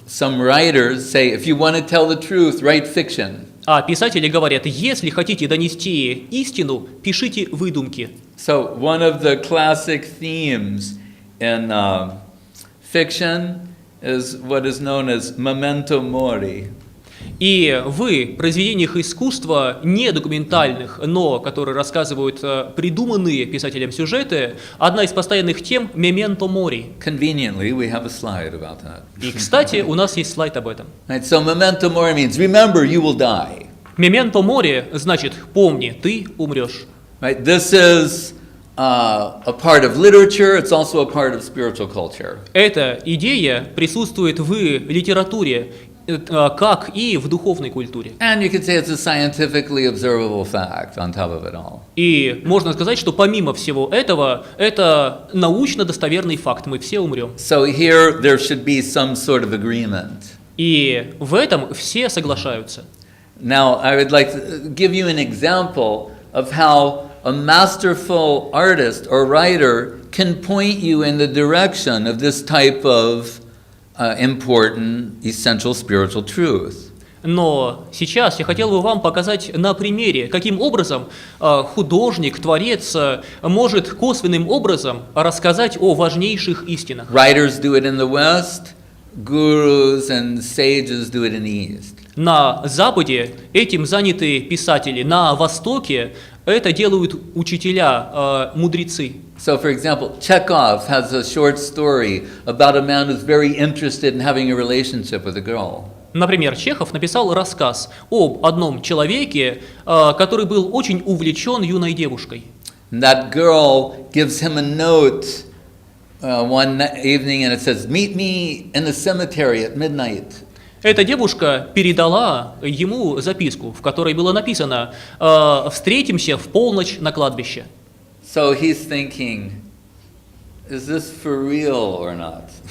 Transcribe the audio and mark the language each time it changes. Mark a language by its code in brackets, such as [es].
[en] Some writers say, if you want to tell the truth, write fiction. [ru] А писатели говорят, если хотите донести истину, пишите выдумки. [en] So one of the classic themes in fiction is what is known as memento mori. [ru] И в произведениях искусства, не документальных, но которые рассказывают придуманные писателем сюжеты, одна из постоянных тем – «Memento mori». [en] Conveniently, we have a slide about that. [ru] И, кстати, у нас есть слайд об этом. [en] Right, so memento mori means remember you will die. [ru] «Memento mori» значит «помни, ты умрешь». [en] Right, this is a part of literature. It's also a part of spiritual culture. [ru] Эта идея присутствует в литературе, как и в духовной культуре. [en] And you could say it's a scientifically observable fact on top of it all. [ru] И можно сказать, что помимо всего этого, это научно достоверный факт, мы все умрем. [en] So here there should be some sort of agreement. [ru] И в этом все соглашаются. [en] Now I would like to give you an example of how a masterful artist or writer can point you in the direction of this type of important, essential spiritual truth. [ru] Но сейчас я хотел бы вам показать на примере, каким образом художник, творец может косвенным образом рассказать о важнейших истинах. [en] Writers do it in the West, gurus and sages do it in the East. [ru] На Западе этим заняты писатели, на Востоке это делают учителя, мудрецы. [en] So, for example, Chekhov has a short story about a man who's very interested in having a relationship with a girl. [ru] Например, Чехов написал рассказ об одном человеке, который был очень увлечен юной девушкой. [en] And that girl gives him a note one evening and it says, "Meet me in the cemetery at midnight." [ru] Эта девушка передала ему записку, в которой было написано «Встретимся в полночь на кладбище». [en] So he's thinking, is this for real or not?